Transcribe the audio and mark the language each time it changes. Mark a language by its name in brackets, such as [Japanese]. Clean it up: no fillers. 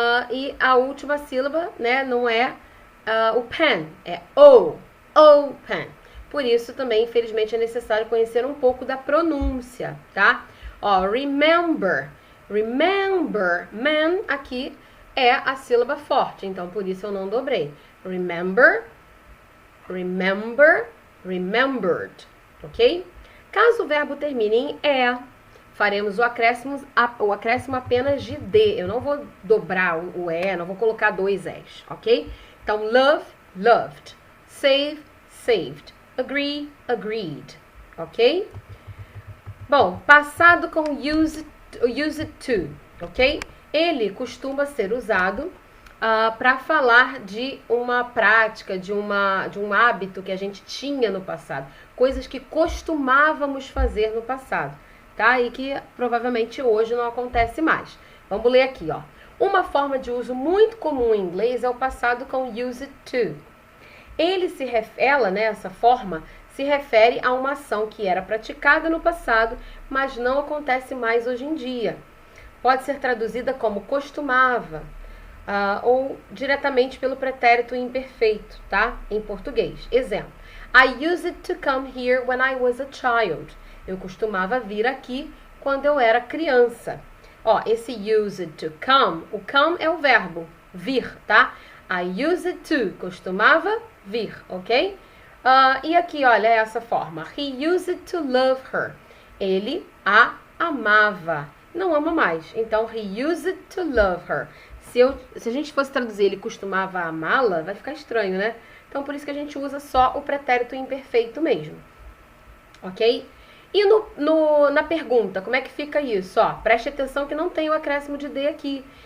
[Portuguese] E a última sílaba, né, não é o pen, é o, open. Por isso, também, infelizmente, é necessário conhecer um pouco da pronúncia, tá? Ó, [English] remember. Remember. [Portuguese] Man, aqui, é a sílaba forte. Então, por isso eu não dobrei. [English] Remember, remember, remembered. [Portuguese] Ok? Caso o verbo termine em é, faremos o acréscimo apenas de D. Eu não vou dobrar o é, não vou colocar 2 es, ok? [English] Então, love, loved. Save, saved. Agree, agreed. [Portuguese] Ok? Bom, passado com used to, ok? Ele costuma ser usado para falar de uma prática, de um hábito que a gente tinha no passado. Coisas que costumávamos fazer no passado, tá? E que provavelmente hoje não acontece mais. Vamos ler aqui, ó. Uma forma de uso muito comum em inglês é o passado com used to. Ela, né, essa forma, se refere a uma ação que era praticada no passado, mas não acontece mais hoje em dia. Pode ser traduzida como costumava, ou diretamente pelo pretérito imperfeito, tá? Em português. Exemplo. [English] I used to come here when I was a child. [Portuguese] Eu costumava vir aqui quando eu era criança. Ó, esse used to come, o come é o verbo, vir, tá? I used to, costumava vir, ok? E aqui, olha, essa forma. [English] He used to love her. [Portuguese] Ele a amava. Não ama mais. [English] Então, he used to love her. [Portuguese] Se a gente fosse traduzir ele costumava amá-la, vai ficar estranho, né? Então, por isso que a gente usa só o pretérito imperfeito mesmo. Ok? E na pergunta, como é que fica isso? Ó, preste atenção que não tem o acréscimo de D aqui.